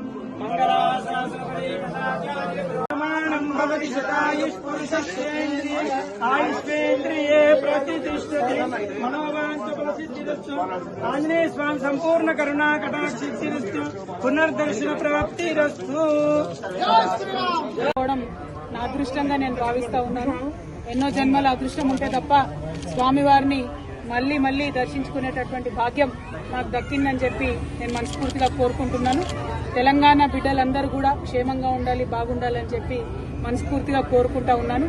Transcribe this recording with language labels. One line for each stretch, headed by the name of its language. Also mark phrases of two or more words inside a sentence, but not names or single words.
Sanskrit: मंगलाशासनप्रमाणं भवति शतायुष्पुरुषस्येन्द्रिये आयुष्येन्द्रिये प्रतिष्ठते मनोवाञ्छफलसिद्धिरस्तु आंजनेय स्वामी संपूर्ण करुणा कटाक्षसिद्धिरस्तु पुनर्दर्शन प्राप्तिरस्तु।
Telugu: నా అదృష్టంగా నేను భావిస్తా ఉన్నాను. ఎన్నో జన్మల అదృష్టం ఉంటే తప్ప స్వామివారిని మళ్లీ మళ్లీ దర్శించుకునేటటువంటి భాగ్యం నాకు దక్కిందని చెప్పి నేను మనస్ఫూర్తిగా కోరుకుంటున్నాను. తెలంగాణ బిడ్డలందరూ కూడా క్షేమంగా ఉండాలి, బాగుండాలని చెప్పి మనస్ఫూర్తిగా కోరుకుంటా ఉన్నాను.